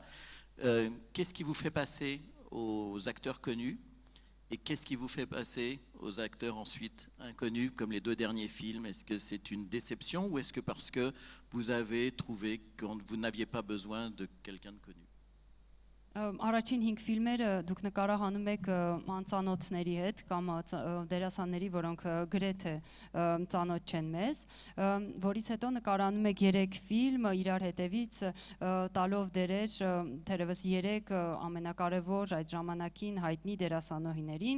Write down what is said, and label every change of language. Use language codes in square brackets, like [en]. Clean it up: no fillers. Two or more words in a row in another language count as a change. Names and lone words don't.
[fr] Qu'est-ce qui vous fait passer aux acteurs connus et qu'est-ce qui vous fait passer aux acteurs ensuite inconnus comme les 2 derniers films? Est-ce que c'est une déception ou est-ce que parce que vous avez trouvé que vous n'aviez pas besoin de quelqu'un de connu? [hy] Առաջին 5 ֆիլմերը դուք նկարահանում եք անծանոթների հետ կամ դերասանների, որոնք գրեթե ծանոթ չեն մեզ, որից հետո նկարահանում եք 3 ֆիլմ իրար հետևից տալով դերեր թերևս 3 ամենակարևոր այդ ժամանակին հայտնի դերասանուհիներին,